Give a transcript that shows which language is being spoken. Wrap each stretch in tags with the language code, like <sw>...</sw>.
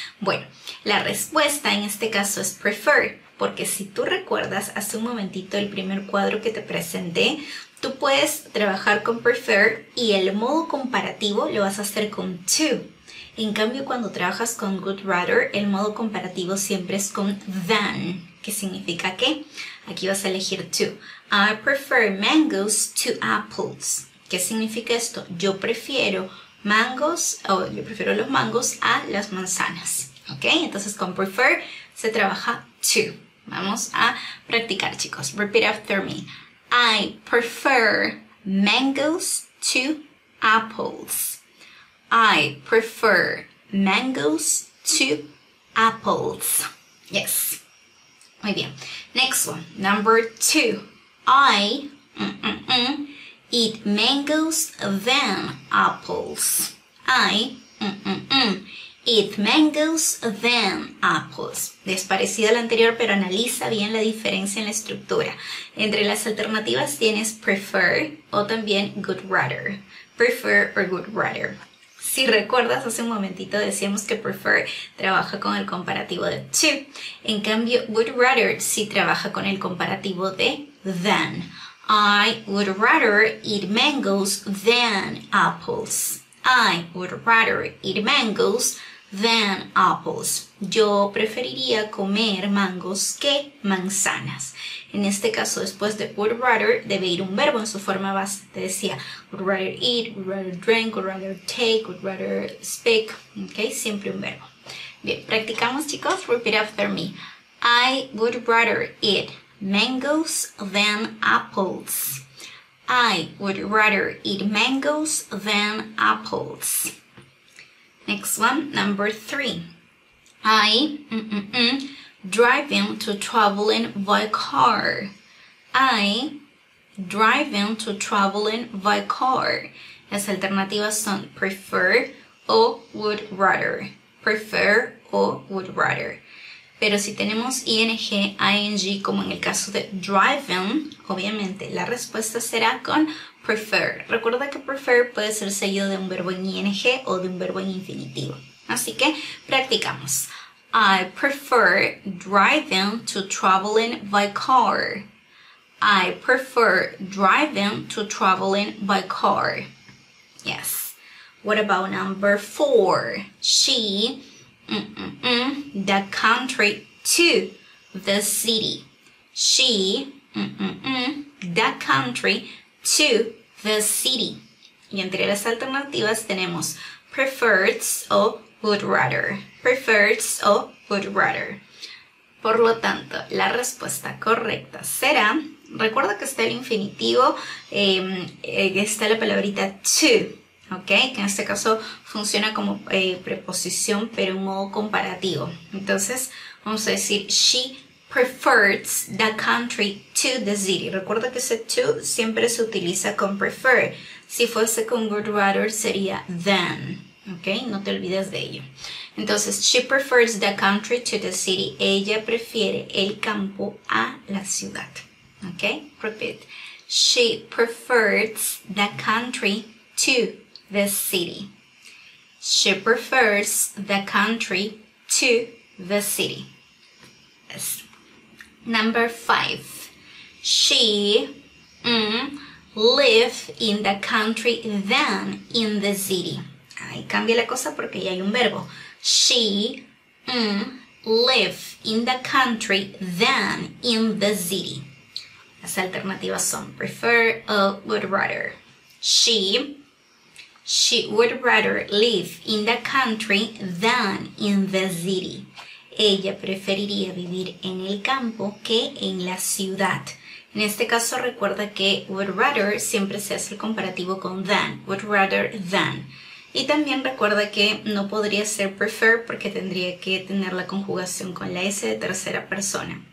<es>Bueno, la respuesta en este caso es prefer, porque si tú recuerdas hace un momentito el primer cuadro que te presenté, tú puedes trabajar con prefer y el modo comparativo lo vas a hacer con to. En cambio, cuando trabajas con would rather, el modo comparativo siempre es con than. ¿Qué significa qué? Aquí vas a elegir to.</es> <en>I prefer mangoes to apples.</en> <es>¿Qué significa esto? Yo prefiero los mangos a las manzanas. ¿Ok? Entonces con prefer se trabaja to. Vamos a practicar, chicos.</es> <en>Repeat after me. I prefer mangoes to apples. I prefer mangoes to apples. Yes.</en> <es>Muy bien.</es> <en>Next one. Number 2. I eat mangoes than apples. I eat mangoes than apples.</en> <es>Es parecida a la anterior, pero analiza bien la diferencia en la estructura. Entre las alternativas tienes prefer o también would rather.</es> <en>Prefer or would rather.</en> <es>Si recuerdas, hace un momentito decíamos que prefer trabaja con el comparativo de to. En cambio, would rather sí trabaja con el comparativo de than.</es> <en>I would rather eat mangoes than apples. I would rather eat mangoes than apples.</en> <es>Yo preferiría comer mangos que manzanas. En este caso, después de would rather, debe ir un verbo en su forma base. Te decía,</es> <en>would rather eat, would rather drink, would rather take, would rather speak.</en> <es>¿Ok? Siempre un verbo. Bien, practicamos, chicos.</es> <en>Repeat after me. I would rather eat mangoes than apples. I would rather eat mangoes than apples. Next one, number 3. I driving to traveling by car. I driving to traveling by car.</en> <es>Las alternativas son prefer o would rather. Prefer o would rather. Pero si tenemos ing, ing, como en el caso de driving, obviamente la respuesta será con prefer. Recuerda que prefer puede ser seguido de un verbo en ing o de un verbo en infinitivo. Así que practicamos.</es> <en>I prefer driving to traveling by car. I prefer driving to traveling by car. Yes. What about number 4? She the country to the city. She the country to the city.</en> <es>Y entre las alternativas tenemos prefers o would rather. Prefers o would rather. Por lo tanto, la respuesta correcta será, recuerda que está el infinitivo, está la palabrita to. ¿Ok? Que en este caso funciona como preposición, pero en modo comparativo. Entonces, vamos a decir,</es> <en>she prefers the country to the city.</en> <es>Recuerda que ese to siempre se utiliza con prefer. Si fuese con would rather, sería than. ¿Ok? No te olvides de ello. Entonces,</es> <en>she prefers the country to the city.</en> <es>Ella prefiere el campo a la ciudad. ¿Ok? Repeat.</es> <en>She prefers the country to the city. She prefers the country to the city. Yes. Number 5. She live in the country than in the city.</en> <es>Ahí cambia la cosa porque ya hay un verbo.</es> <en>She live in the country than in the city.</en> <es>Las alternativas son prefer o would rather. She</es> <en>She would rather live in the country than in the city.</en> <es>Ella preferiría vivir en el campo que en la ciudad. En este caso recuerda que would rather siempre se hace el comparativo con than, would rather than. Y también recuerda que no podría ser prefer porque tendría que tener la conjugación con la S de tercera persona.</es>